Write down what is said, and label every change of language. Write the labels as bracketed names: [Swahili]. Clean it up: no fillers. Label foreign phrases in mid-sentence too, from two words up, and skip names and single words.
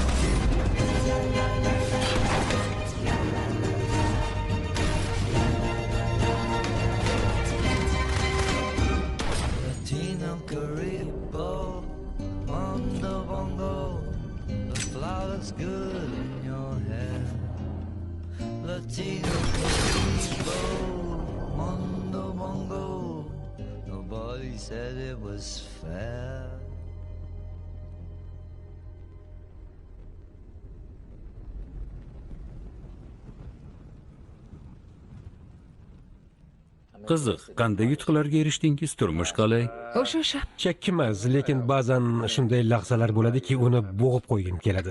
[English] Caribo, Mondo Bongo, the flower looks good in your hair. Latino Caribo, Mondo Bongo, nobody said it was fair. [Uzbek] Qiziq, qanday yutuqlarga erishdingiz? Turmush qalay? O'sha. Chakkimas, lekin ba'zan shunday lahzalar bo'ladiki, uni bo'g'ib qo'ygim keladi.